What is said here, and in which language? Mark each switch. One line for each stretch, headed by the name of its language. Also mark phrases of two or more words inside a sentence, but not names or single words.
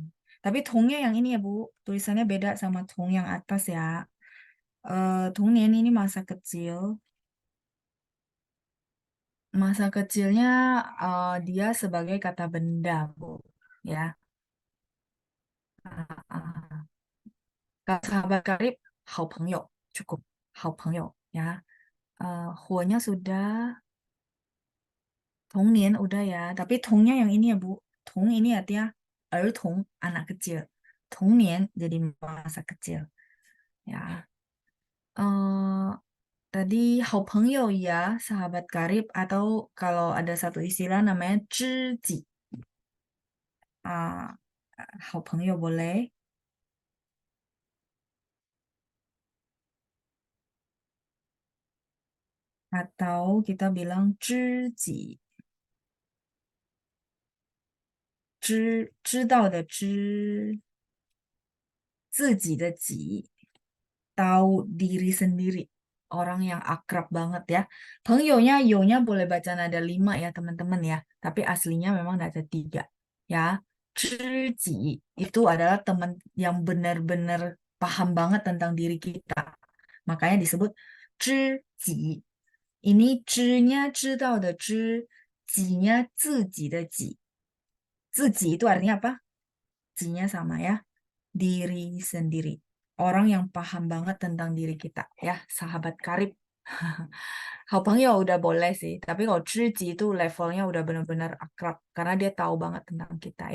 Indonesian: Tapi Tongnya yang ini ya Bu. Tulisannya beda sama Tong yang atas ya. Tongnian ini masa kecil. Masa kecilnya dia sebagai kata benda, Bu. Ya. Ah, ah. Kalau sahabat karib, 好朋友 cukup. 好朋友 ya. Huonya sudah, Tongnian udah ya. Tapi Tongnya yang ini ya, Bu. Tong ini artinya Tong anak kecil. Tongnian jadi masa kecil. Ya. Eh, Tadi 好朋友 ya, sahabat karib atau kalau ada satu istilah namanya 知己. 好朋友 boleh. Atau kita bilang
Chinese: 知己, 知道的知, 自己的己,
Indonesian: tahu diri sendiri. Orang yang akrab banget ya. Pengyonya, yonya boleh baca nada 5 ya teman-teman ya. Tapi aslinya memang nada 3. Ya. 知己 itu adalah teman yang benar-benar paham banget tentang diri kita. Makanya disebut 知己. Ini 知nya
Chinese: 知道的知,
Indonesian: 己nya
Chinese: 自己的己.
Indonesian: 自己 itu artinya apa? Ji-nya sama ya. Diri sendiri. Orang yang paham banget tentang diri kita ya, sahabat karib. 好朋友 udah boleh sih, tapi kalau 知己 itu levelnya udah benar-benar akrab karena dia tahu banget tentang kita ya.